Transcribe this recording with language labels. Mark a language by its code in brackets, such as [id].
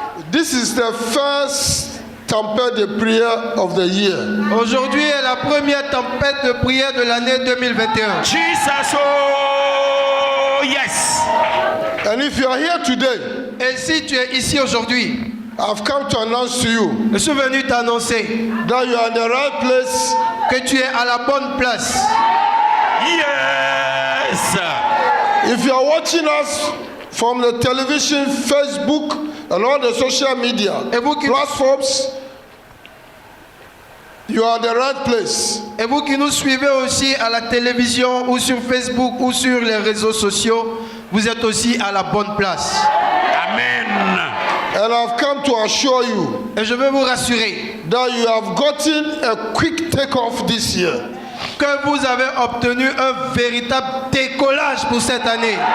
[en] This is the first [fr] tempête de prière [en] of the year. [fr] Aujourd'hui est la première tempête de prière de l'année 2021. [en] Jesus, oh yes. And if you are here today, [fr] Et si tu es ici aujourd'hui, [en] I've come to announce to you [fr] je suis venu t'annoncer [en] that you are in the right place. [fr] que tu es à la bonne place. [en] Yes. If you are watching us from the television, Facebook, and all the social media [fr] Et vous qui, [en] platforms, you are in the right place. [fr] et vous qui nous suivez aussi à la télévision ou sur Facebook ou sur les réseaux sociaux, vous êtes aussi à la bonne place. [en] Amen. And I've come to assure you [fr] Et je veux vous rassurer [en] that you have gotten a quick takeoff this year. [fr] que vous avez obtenu un véritable décollage pour cette année.